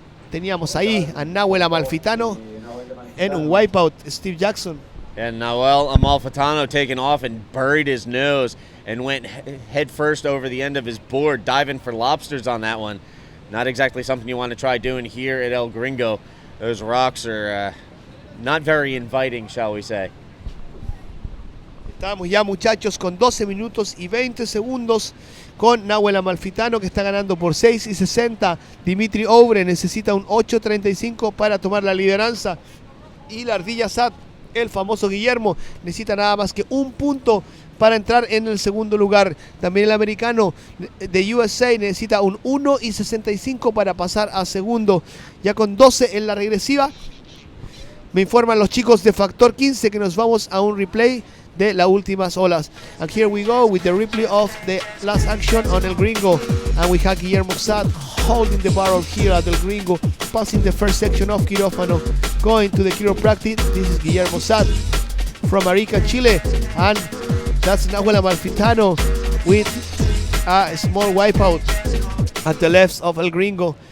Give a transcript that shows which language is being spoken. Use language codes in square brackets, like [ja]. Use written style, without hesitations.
[es] Teníamos ahí a Nahuel Amalfitano en un wipeout, Steve Jackson. [en] And Nahuel Amalfitano taking off and buried his nose and went head first over the end of his board, diving for lobsters on that one. Not exactly something you want to try doing here at El Gringo. Those rocks are not very inviting, shall we say. [es] Estamos ya, muchachos, con 12 minutos y 20 segundos con Nahuel Amalfitano, que está ganando por 6 y 60. Dimitri Ovre necesita un 8.35 para tomar la lideranza. Y la ardilla Sat, el famoso Guillermo, necesita nada más que un punto para entrar en el segundo lugar. También el americano de USA necesita un 1.65 para pasar a segundo. Ya con 12 en la regresiva, me informan los chicos de Factor 15 que nos vamos a un replay de las últimas olas. [en] And here we go with the replay of the last action on El Gringo. And we have Guillermo Sat holding the barrel here at El Gringo, passing the first section of quirófano, going to the chiropractic. This is Guillermo Sat from Arica, Chile. And that's Nahuel Amalfitano with a small wipeout at the left of El Gringo.